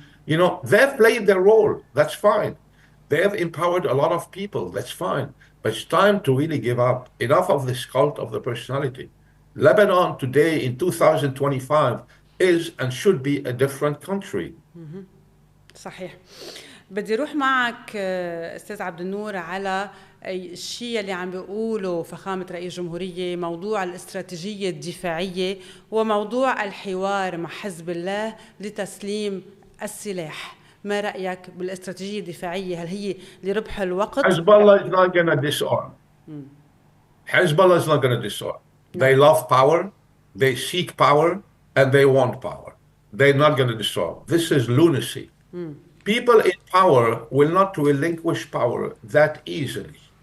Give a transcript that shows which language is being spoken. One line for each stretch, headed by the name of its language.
English: You know, they've played their role. That's fine. They have empowered a lot of people. That's fine. But it's time to really give up. Enough of this cult of the personality. Lebanon today in 2025 is and should be a different country.
Arabic: صحيح. بدي روح معك أستاذ عبد النور على الشيء اللي عم بيقوله فخامة رئيس الجمهورية، موضوع الاستراتيجية الدفاعية وموضوع الحوار مع حزب الله لتسليم السلاح. ما رأيك بالاستراتيجية الدفاعية؟ هل هي لربح الوقت؟
English: Hezbollah is not going to disarm. Hezbollah is not going to disarm. They love power, they seek power, and they want power. They're not going to disarm. This is lunacy. People in power will not relinquish power that easily.